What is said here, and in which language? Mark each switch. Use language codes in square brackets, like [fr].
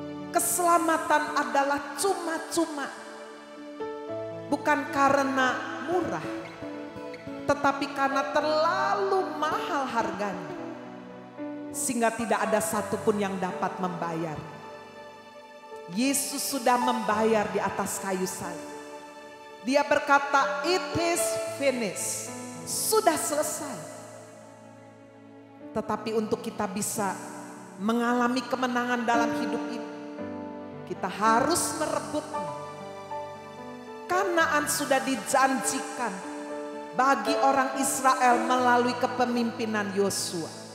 [id] Keselamatan adalah cuma-cuma, bukan karena murah, tetapi karena terlalu mahal harganya, sehingga tidak ada satupun yang dapat membayar. Yesus sudah membayar di atas kayu salib. Dia berkata, [en] "It is finished," [id] sudah selesai. Tetapi untuk kita bisa mengalami kemenangan dalam hidup ini, kita harus merebutnya. Kanaan sudah dijanjikan bagi orang Israel melalui kepemimpinan Yosua.